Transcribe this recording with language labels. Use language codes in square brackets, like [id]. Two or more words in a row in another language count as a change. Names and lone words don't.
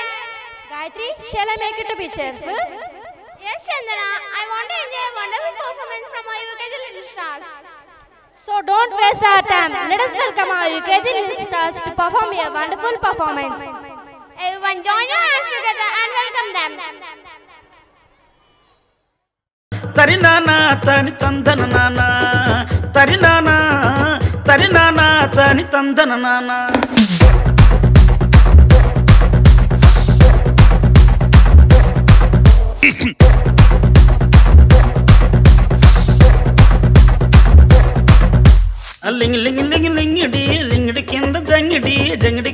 [en] Gayatri, shall I make it to be cheerful? Yes, Chandana. I want to enjoy a wonderful performance from our UKG Little Stars. So don't waste our time. Let us welcome our UKG Little Stars to perform a wonderful performance. Everyone join your hands together and welcome them. Tarinana, tani tandana nana. Tarinana, tarinana, tani tandana nana. Ling ling ling ling di ling di kinda jangdi